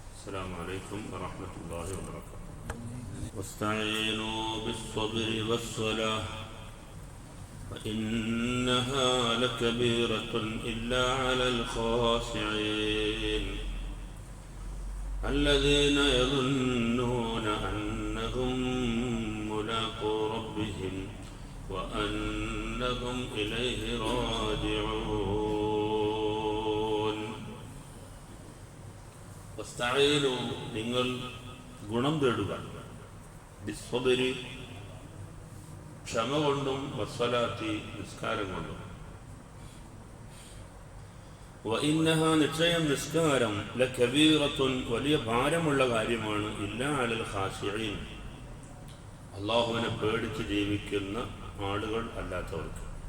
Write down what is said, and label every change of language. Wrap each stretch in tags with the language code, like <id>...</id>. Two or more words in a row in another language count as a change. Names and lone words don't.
<ar>السلام عليكم ورحمة الله وبركاته. واستعينوا بالصبر والصلاة فإنها لكبيرة إلا على الخاشعين الذين يظنون أنهم ملاقو ربهم وأنهم إليه راجعون.</ar> <ml>വസ്തഈനു, നിങ്ങൾ ഗുണം തേടുക, ബിസ്സബ്രി, ക്ഷമ കൊണ്ടും, വസ്സലാത്തി, നിസ്കാരം കൊണ്ടും. വഇന്നഹാ, നിശ്ചയം നിസ്കാരം, ലകബീറത്തുൻ, വലിയ ഭാരമുള്ള കാര്യമാണ്,</ml> <ar>إلا على الخاشعين,</ar> <ml>അല്ലാഹുവിനെ പേടിച്ച് ജീവിക്കുന്ന ആളുകൾ അല്ലാത്തവർക്ക്.</ml>